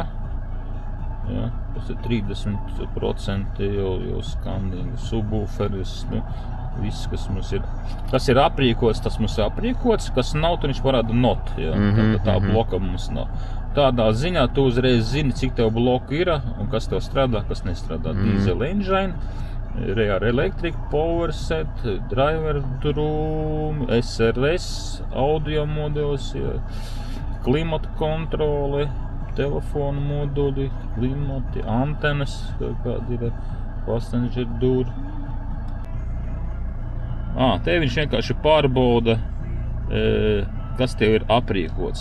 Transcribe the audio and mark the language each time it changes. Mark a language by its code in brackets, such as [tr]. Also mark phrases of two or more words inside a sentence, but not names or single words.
[lv] Jā, tas ir 30% jau skandīgi, subwooferis, nu, viss, kas mums ir. Kas ir aprīkots, tas mums ir aprīkots, kas nav, tad viņš parāda not, jā. Tā bloka mums nav. Tādā ziņā tu uzreiz zini, cik tev bloku ir, un kas tev strādā, kas nestrādā. [en] Diesel engine, Rear Electric, Power Set, Driver Room, SRS, [lv] audio modelis, klimata kontrole, telefonu moduļi, klimati, antenas, kādi ir, [en] passenger door. [lv] Te viņš vienkārši pārbauda kas tev ir aprīkots.